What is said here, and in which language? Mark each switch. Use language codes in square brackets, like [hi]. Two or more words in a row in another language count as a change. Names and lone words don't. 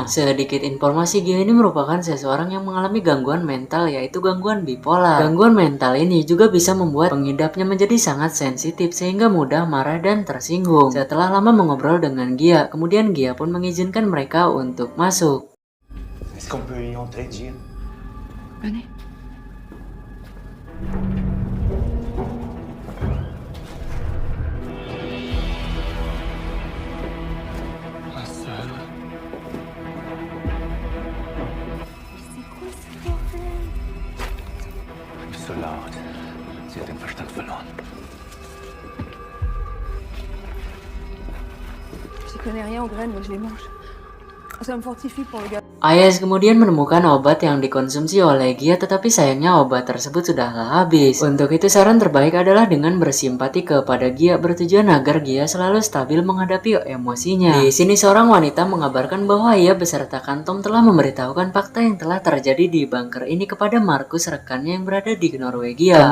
[id] Sedikit informasi, Gia ini merupakan seseorang yang mengalami gangguan mental, yaitu gangguan bipolar. Gangguan mental ini juga bisa membuat pengidapnya menjadi sangat sensitif sehingga mudah marah dan tersinggung. Setelah lama mengobrol dengan Gia, kemudian Gia pun mengizinkan mereka untuk masuk. [fr] Est-ce qu'on peut y entrer, Gia? Venez. La salle. [de] Nicht so laut. Sie hat den Verstand verloren. [fr] J'y connais rien aux graines, mais je les mange. Ça me fortifie pour le gars. [id] Ayes kemudian menemukan obat yang dikonsumsi oleh Gia, tetapi sayangnya obat tersebut sudahlah habis. Untuk itu saran terbaik adalah dengan bersimpati kepada Gia, bertujuan agar Gia selalu stabil menghadapi emosinya. Di sini seorang wanita mengabarkan bahwa ia beserta Tom telah memberitahukan fakta yang telah terjadi di bunker ini kepada Markus, rekannya yang berada di Norwegia.